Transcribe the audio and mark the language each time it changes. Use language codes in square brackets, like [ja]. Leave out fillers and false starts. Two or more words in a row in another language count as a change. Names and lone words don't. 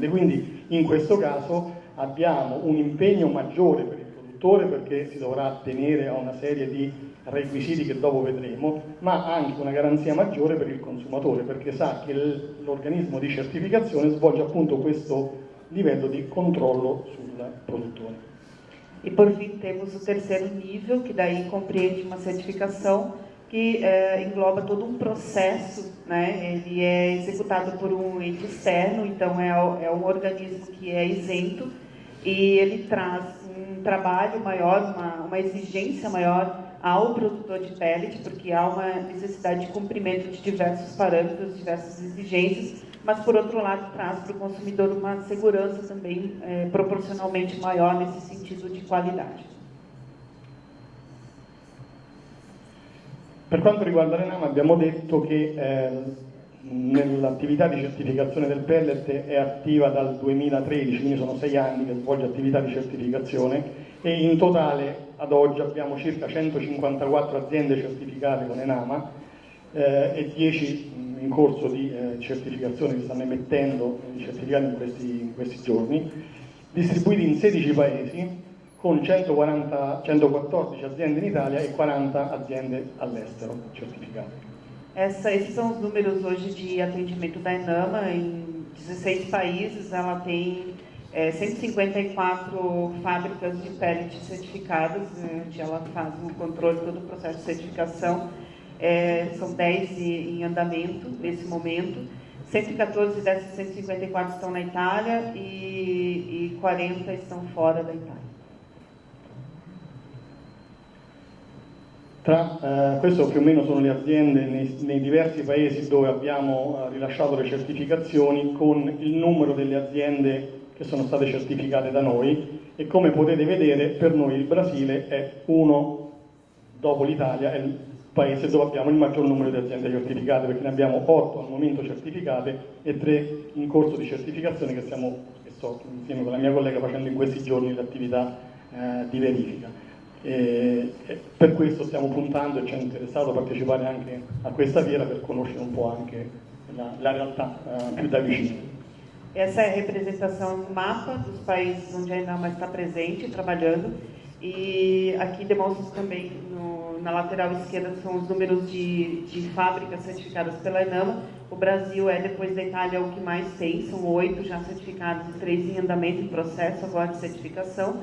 [it] Quindi in questo caso abbiamo un impegno maggiore per il produttore perché si dovrà attenere a una serie di requisiti che dopo vedremo, ma anche una garanzia maggiore per il consumatore perché sa che l'organismo di certificazione svolge appunto questo livello di controllo sul produttore. [pt] E por fim temos o terceiro nível, que daí compreende uma certificação que engloba todo um processo, né? Ele é executado por um ente externo, então é um organismo que é isento e ele traz um trabalho maior, uma exigência maior ao produtor de pellet, porque há uma necessidade de cumprimento de diversos parâmetros, diversas exigências, mas por outro lado traz para o consumidor uma segurança também proporcionalmente maior nesse sentido de qualidade. [it] Per quanto riguarda l'ENAM abbiamo detto che nell'attività di certificazione del pellet è attiva dal 2013, quindi sono 6 anni che svolge attività di certificazione e in totale ad oggi abbiamo circa 154 aziende certificate con ENAMA e 10 in corso di certificazione che stanno emettendo i certificati in questi giorni, distribuiti in 16 paesi con 114 aziende in Italia e 40 aziende all'estero certificate. [pt] Esses são os números hoje de atendimento da ENAMA em 16 países. Ela tem 154 fábricas de pellet certificadas, onde ela faz o controle, todo o processo de certificação. São 10 em andamento nesse momento. 114 dessas 154 estão na Itália e 40 estão fora da Itália. [it] Questo più o meno sono le aziende nei diversi paesi dove abbiamo rilasciato le certificazioni, con il numero delle aziende che sono state certificate da noi, e come potete vedere per noi il Brasile è uno, dopo l'Italia, è il paese dove abbiamo il maggior numero di aziende certificate, perché ne abbiamo 8 al momento certificate e 3 in corso di certificazione che sto insieme con la mia collega facendo in questi giorni l'attività di verifica. Per questo stiamo puntando e ci è interessato partecipare anche a questa fiera per conoscere [pt] um pouco [it] anche la realtà più da vicino. [pt] Essa é a representação do mapa dos países onde a Enama está presente, trabalhando, e aqui demonstra também na lateral esquerda são os números de fábricas certificadas pela Enama. O Brasil é, depois da Itália, o que mais tem, são 8 já certificados e 3 em andamento, em processo agora de certificação.